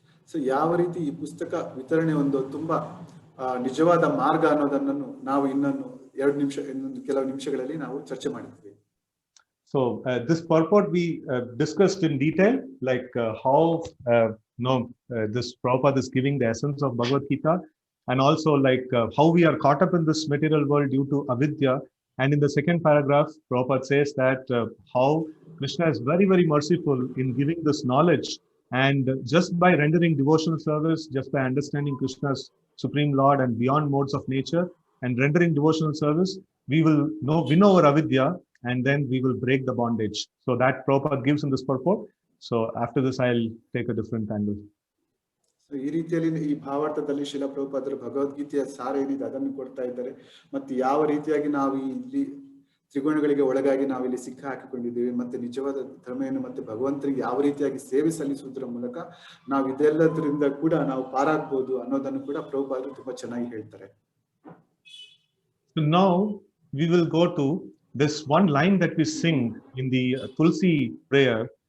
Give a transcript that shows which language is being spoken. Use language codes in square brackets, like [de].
[kn] So ಯಾವ ರೀತಿ ಈ ಪುಸ್ತಕ ವಿತರಣೆ ಒಂದು ತುಂಬಾ ನಿಜವಾದ ಮಾರ್ಗ ಅನ್ನೋದನ್ನು ನಾವು ಇನ್ನೊಂದು ಕೆಲವು ನಿಮಿಷಗಳಲ್ಲಿ ನಾವು ಚರ್ಚೆ ಮಾಡಿದ್ವಿ. [en] So this purport we discussed in detail, like how this Prabhupada is giving the essence of Bhagavad Gita, and also like how we are caught up in this material world due to avidya. And in the second paragraph, Prabhupada says that how Krishna is very, very merciful in giving this knowledge, and just by rendering devotional service, just by understanding Krishna's Supreme Lord and beyond modes of nature, and rendering devotional service, we will win over avidya, and then we will break the bondage. So that Prabhupada gives in this purport. So after this, I'll take a different angle. [kn] So ಈ ರೀತಿಯಲ್ಲಿ ಈ ಭಾವಾರ್ಥದಲ್ಲಿ ಶ್ರೀಲ ಪ್ರಭುಪಾದರು ಭಗವದ್ಗೀತೆಯ ಸಾರ ಏನಿದೆ ಅದನ್ನು ಕೊಡ್ತಾ ಇದ್ದಾರೆ. ಮತ್ತೆ ಯಾವ ರೀತಿಯಾಗಿ ನಾವು ಇಲ್ಲಿ ತ್ರಿಗುಣಗಳಿಗೆ ಒಳಗಾಗಿ ನಾವಿಲ್ಲಿ ಸಿಕ್ಕ ಹಾಕಿಕೊಂಡಿದ್ದೇವೆ, ಮತ್ತೆ ನಿಜವಾದ ಧರ್ಮವನ್ನು ಮತ್ತೆ ಭಗವಂತನಿಗೆ ಯಾವ ರೀತಿಯಾಗಿ ಸೇವೆ ಸಲ್ಲಿಸುವುದರ ಮೂಲಕ ನಾವು ಇದೆಲ್ಲದರಿಂದ ಕೂಡ ನಾವು ಪಾರಾಗಬಹುದು ಅನ್ನೋದನ್ನು ಕೂಡ ಪ್ರಭುಪಾದರು ತುಂಬಾ ಚೆನ್ನಾಗಿ ಹೇಳ್ತಾರೆ. [en] So now we will go to this one line that we sing in the Tulsi prayer.